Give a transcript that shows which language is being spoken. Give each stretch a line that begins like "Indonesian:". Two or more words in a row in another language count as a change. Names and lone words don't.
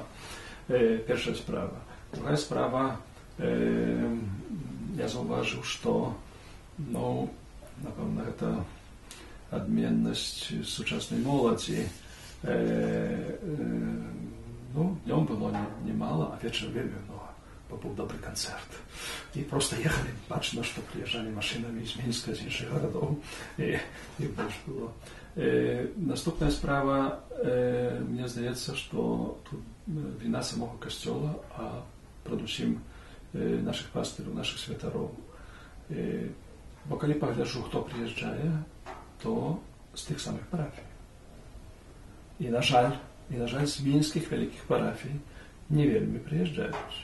Belarusian: Першая справа. Другая справа, я заўважыў, што, ну, напэўна, гэта адменнасць сучаснай моладзі.
Russian: Ну, днём было немало, а вечером вельмі много. Был добрый концерт. И просто ехали, бачно, что приезжали машинами из Минска, из іншых городов. И больше было.
Belarusian: Наступная справа, мне здаецца,
Russian: что тут вина самого костёла, а
Belarusian: перадусім наших пастыраў, наших святароў. Бо калі пагляджу, хто прыязджае, то з тых самых парафій. І на жаль, з мінскіх вялікіх парафій не вельмі прыязджаюць.